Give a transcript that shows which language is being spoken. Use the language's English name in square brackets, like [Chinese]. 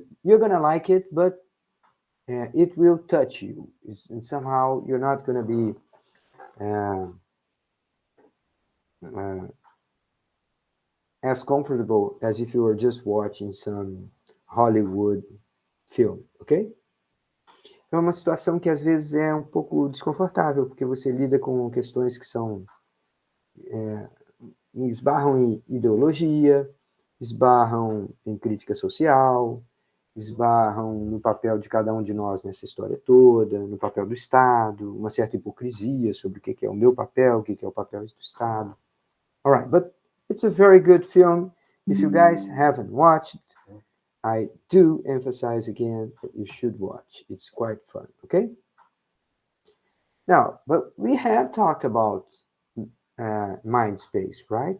[English] You're gonna like it, but it will touch you. And somehow you're not gonna be as comfortable as if you were just watching some Hollywood film, ok? [Portuguese] É uma situação que às vezes é um pouco desconfortável, porque você lida com questões que são esbarram em ideologia, esbarram em crítica social, esbarram no papel de cada um de nós nessa história toda, no papel do Estado, uma certa hipocrisia sobre o que é o meu papel, o que é o papel do Estado. [English] All right, but it's a very good film. If you guys haven't watched, I do emphasize again that you should watch. It's quite fun, okay? Now, but we have talked about mind space, right?